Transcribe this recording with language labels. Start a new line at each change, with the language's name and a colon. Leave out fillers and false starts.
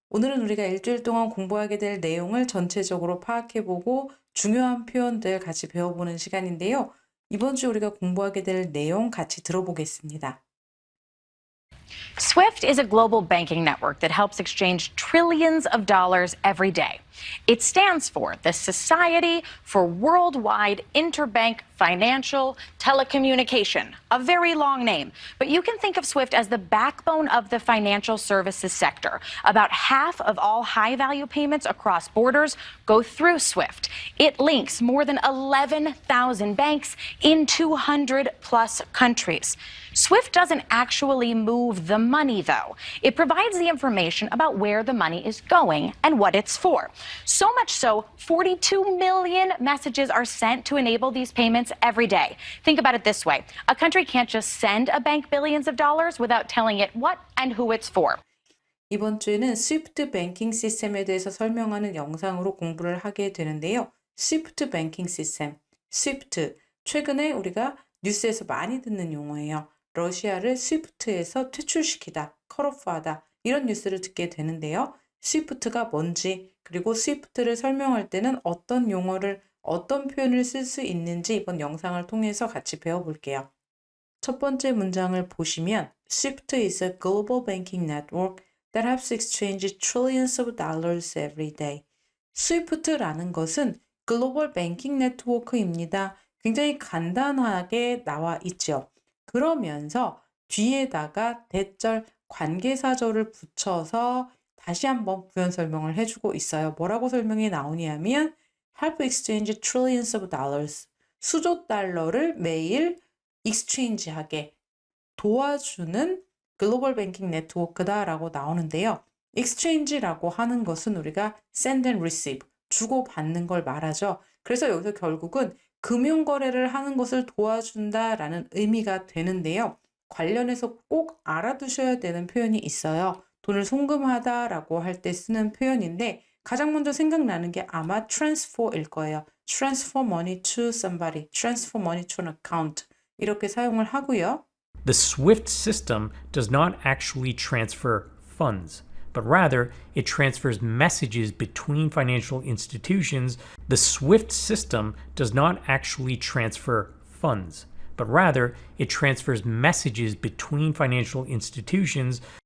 Korean: 오늘은 우리가 일주일 동안 공부하게 될 내용을 전체적으로 파악해보고 중요한 표현들 같이 배워보는 시간인데요. 이번 주 우리가 공부하게 될 내용 같이 들어보겠습니다.
English: SWIFT is a global banking network that helps exchange trillions of dollars every day. It stands for the Society for Worldwide Interbank Financial Telecommunication, a very long name. But you can think of SWIFT as the backbone of the financial services sector. About half of all high-value payments across borders go through SWIFT. It links more than 11,000 banks in 200-plus countries. SWIFT doesn't actually move the money, though. It provides the information about where the money is going and what it's for. So much so, 42 million messages are sent to enable these payments every day. Think about it this way. A country can't just send a bank billions of dollars without telling it what and who it's for.
Korean: 이번 주에는 스위프트 뱅킹 시스템에 대해서 설명하는 영상으로 공부를 하게 되는데요. 스위프트 뱅킹 시스템, 스위프트. 최근에 우리가 뉴스에서 많이 듣는 용어예요. 러시아를 스위프트에서 퇴출시키다, 컷오프하다 이런 뉴스를 듣게 되는데요. 스위프트가 뭔지 그리고 스위프트를 설명할 때는 어떤 용어를 어떤 표현을 쓸 수 있는지 이번 영상을 통해서 같이 배워볼게요. 첫 번째 문장을 보시면
English: SWIFT is a global banking network that helps exchange trillions of dollars every day.
Korean: 스위프트라는 것은 글로벌 뱅킹 네트워크입니다. 굉장히 간단하게 나와 있죠. 그러면서 뒤에다가 대절 관계사절을 붙여서 다시 한번 부연 설명을 해주고 있어요. 뭐라고 설명이 나오냐면
English: help exchange trillions of dollars.
Korean: 수조 달러를 매일 익스체인지하게 도와주는 글로벌 뱅킹 네트워크다라고 나오는데요. 익스체인지라고 하는 것은 우리가
English: send and receive,
Korean: 주고받는 걸 말하죠. 그래서 여기서 결국은 금융거래를 하는 것을 도와준다라는 의미가 되는데요. 관련해서 꼭 알아두셔야 되는 표현이 있어요. 돈을 송금하다라고 할 때 쓰는 표현인데 가장 먼저 생각나는 게 아마 transfer일 거예요.
English: transfer money to somebody, transfer money to an account
Korean: 이렇게 사용을 하고요.
English: The SWIFT system does not actually transfer funds, but rather it transfers messages between financial institutions. The SWIFT system does not actually transfer funds, but rather it transfers messages between financial institutions.